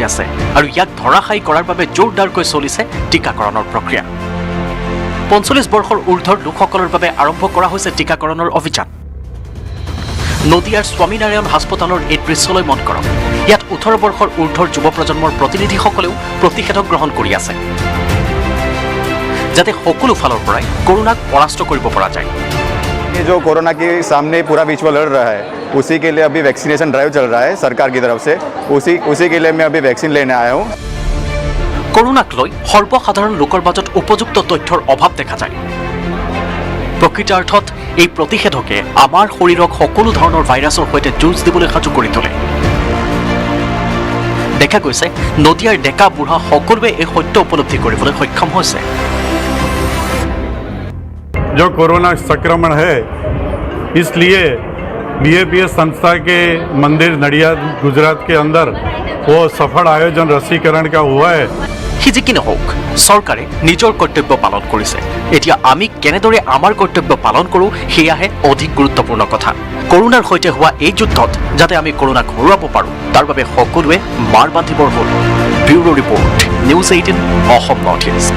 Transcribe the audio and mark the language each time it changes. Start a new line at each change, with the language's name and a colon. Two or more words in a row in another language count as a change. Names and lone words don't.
Assamese: আছে আৰু ইয়াক ধৰাশায়ী কৰাৰ বাবে জোৰদাৰকৈ চলিছে টিকাকৰণৰ প্ৰক্ৰিয়া ৪৫ বৰ্ষৰ ঊৰ্ধৰ লোকসকলৰ বাবে আৰম্ভ কৰা হৈছে টিকাকৰণৰ অভিযান নদিয়াৰ স্বামীনাৰায়ণ হাস্পতালৰ এই দৃশ্যলৈ মন কৰক ইয়াত ১৮ বৰ্ষৰ ঊৰ্ধৰ যুৱ প্ৰজন্মৰ প্ৰতিনিধিসকলেও প্ৰতিষেধক গ্ৰহণ কৰি আছে যাতে সকলো ফালৰ পৰাই কৰোনাক পৰাস্ত কৰিব পৰা যায়
Hindi: ये जो कोरोना के सामने पूरा विश्व लड़ रहा है उसी के लिए अभी
English: vaccination drive
Hindi: चल रहा है सरकार की तरफ से उसी के लिए मैं अभी वैक्सीन लेने आया हूँ
Assamese: কৰোনাক লৈ সৰ্বসাধাৰণ লোকৰ মাজত উপযুক্ত তথ্যৰ অভাৱ দেখা যায় প্ৰকৃতাৰ্থত এই প্ৰতিষেধকে আমাৰ শৰীৰক সকলো ধৰণৰ ভাইৰাছৰ সৈতে যুঁজ দিবলৈ সাজু কৰি তোলে দেখা গৈছে নদিয়াৰ ডেকা বুঢ়া সকলোৱে এই সত্য উপলব্ধি কৰিবলৈ সক্ষম হৈছে
Hindi: जो कोरोना संक्रमण है इसलिए बीएपीएस संस्था के मंदिर नडियाद गुजरात के अंदर वो सफल आयोजन रसीकरण का हुआ है
Assamese: সি যি কি নহওক চৰকাৰে নিজৰ কৰ্তব্য পালন কৰিছে এতিয়া আমি কেনেদৰে আমাৰ কৰ্তব্য পালন কৰোঁ সেয়াহে অধিক গুৰুত্বপূৰ্ণ কথা কৰোনাৰ সৈতে হোৱা এই যুদ্ধত যাতে আমি কৰোনাক হৰুৱাব পাৰোঁ তাৰ বাবে সকলোৱে মাৰ বান্ধিবৰ হ'ল
English: bureau report
Assamese: নিউজ 18 অসম নৰ্থ ইষ্ট